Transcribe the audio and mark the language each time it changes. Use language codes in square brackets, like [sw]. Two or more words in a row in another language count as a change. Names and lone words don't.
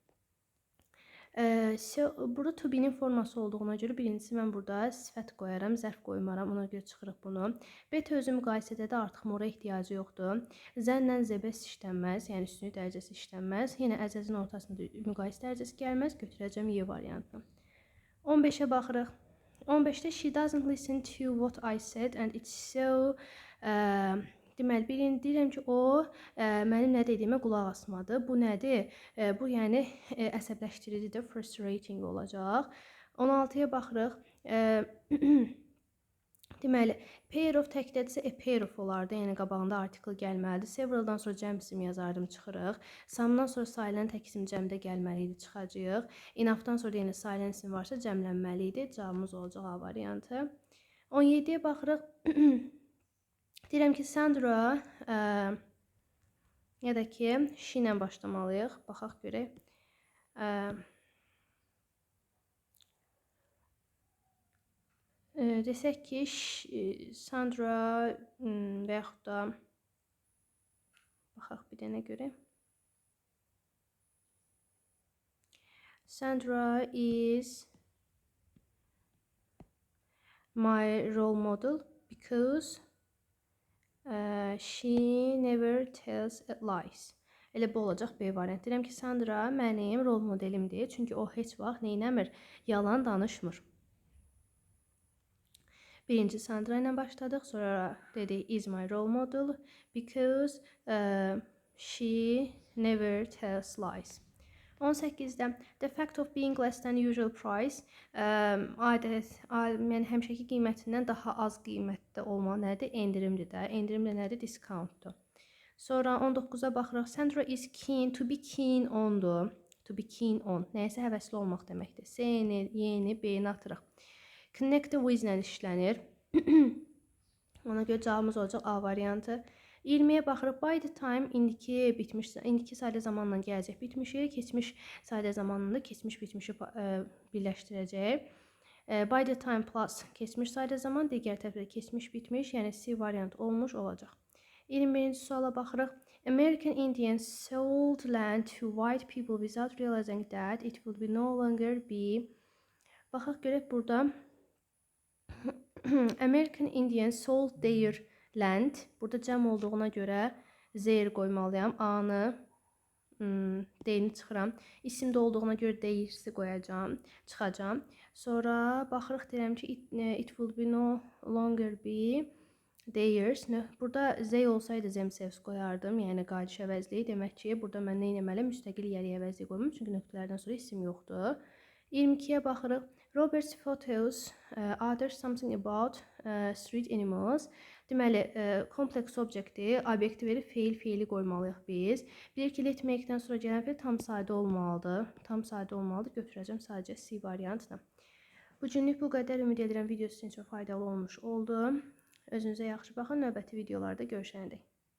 [az] Burada [en] to be- [az] nin forması olduğuna görə birincisi mən burada sifət qoyaram, zərf qoymaram, ona görə çıxırıq bunu. B tözü müqayisədə də artıq mora ehtiyacı yoxdur. Zənlə zəbəs işlənməz, yəni üstünlük dərəcəsi işlənməz. Yenə əzəzin ortasında müqayisə dərəcəsi gəlməz, götürəcəm Y variantını. 15-ə baxırıq. [en] 15-də she doesn't listen to what I said and it's so... [az] Deməli, deyirəm ki, o mənim nə dediyimə qulaq asmadı. Bu nədir? Bu, yəni, əsəbləşdiricidir, frustrating olacaq. 16-ya baxırıq. Deməli, [en] pair of təkdədirsə, a pair of olardı. [az] Yəni, qabağında artikl gəlməlidir. Severaldan sonra cəm isim yazardım, çıxırıq. Some'dan sonra sayılan tək isim cəmdə gəlməli idi, çıxacaq. Enough'dan sonra yenə sayılan isim varsa cəmlənməli idi. Cavabımız olacaq A variantı. 17-yə baxırıq. Deyirəm ki, Sandra ya da ki, she ilə başlamalıyıq. Baxaq görək. Desək ki, Sandra və yaxud da baxaq bir dənə görək. [en] Sandra is my role model because she never tells lies. [az] Elə bu olacaq B variant. Deyirəm ki, Sandra mənim rol modelimdir. Çünki o heç vaxt neynəmir? Yalan danışmır. Birinci Sandra ilə başladıq. Sonra dedik [en] is my role model because she never tells lies. [az] 18-də [en] the fact of being less than usual price [az] yəni həmişəki qiymətindən daha az qiymətdə olma nədir? Endirimdir də. Endirim də nədir? Discountdur. Sonra 19-a baxırıq. [en] Sandra is keen to be keen ondur. To be keen on. [az] Nəyəsə həvəsli olmaq deməkdir. C-ni, Y-ni, B-ni atırıq. [en] Connect with [az] ilə işlənir. Ona görə cavabımız olacaq A variantı. 20-yə baxırıq. [en] By the time [az] indiki bitmiş, indiki sadə zamanla gələcək bitmişi, keçmiş sadə zamanında keçmiş bitmişi birləşdirəcək. [en] By the time plus [az] keçmiş sadə zaman, digər tərəfdə keçmiş bitmiş, yəni C variant olmuş olacaq. 21-ci suala baxırıq. [en] American Indians sold land to white people without realizing that it would be no longer be. [az] Baxaq görək burada. [en] American Indians sold their land. [az] Burada cəm olduğuna görə their qoymalıyam. A-nı, D-ni çıxıram. İsimdə olduğuna görə theirs-i qoyacağam, çıxacağam. Sonra baxırıq, deyirəm ki, [en] it will be no longer be theirs. [az] Burada they olsaydı themselves qoyardım, yəni qayıdış əvəzliyi. Demək ki, burada mən nə etməliyəm? Müstəqil yeri əvəzliyi qoymam, çünki nöqtələrdən sonra isim yoxdur. 22-yə baxırıq. [en] Robert's photos others something about street animals. [az] Deməli, kompleks obyekti, obyekti verib feili qoymalıyıq biz. Bilir ki, [en] let make- [az] dən sonra gələn feil tam sadə olmalıdır. Tam sadə olmalıdır. Götürəcəm sadəcə C variantını. Bu günlük bu qədər. Ümid edirəm video sizin üçün faydalı olmuş oldu. Özünüzə yaxşı baxın. Növbəti videolarda görüşənədək.